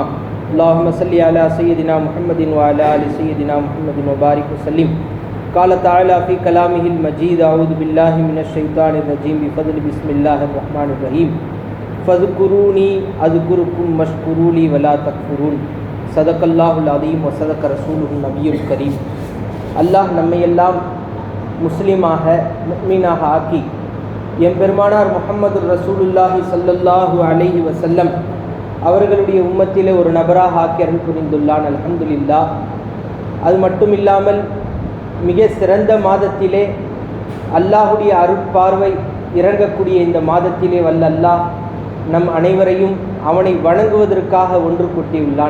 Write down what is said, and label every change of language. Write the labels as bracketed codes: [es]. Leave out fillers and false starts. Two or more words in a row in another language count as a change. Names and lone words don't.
[ar] اللهم صل على سيدنا محمد وعلى آل سيدنا محمد وبارك وسلم. قال تعالى في كلامه المجيد. أعوذ بالله من الشيطان الرجيم بفضل بسم الله الرحمن الرحيم. فاذكروني أذكركم واشكروا لي ولا تكفرون. صدق الله العظيم وصدق رسوله النبي الكريم. [ta] அல்லாஹ் நம்மை எல்லாம் முஸ்லிமாக முஃமினாக ஆக்கி எம்பெருமானார் முஹம்மது [ar] رسول الله صلى الله عليه وسلم [ta] அவர்களுடைய உம்மத்திலே ஒரு நபராக ஆக்கி அருள் புரிந்துள்ளான். அல்ஹம்துலில்லாஹ். அது மட்டும் இல்லாமல் மிக சிறந்த மாதத்திலே அல்லாஹுடைய அருட்பார்வை இறங்கக்கூடிய இந்த மாதத்திலே வல்ல அல்லாஹ் நம் அனைவரையும் அவனை வணங்குவதற்காக ஒன்று கூட்டியுள்ளான்.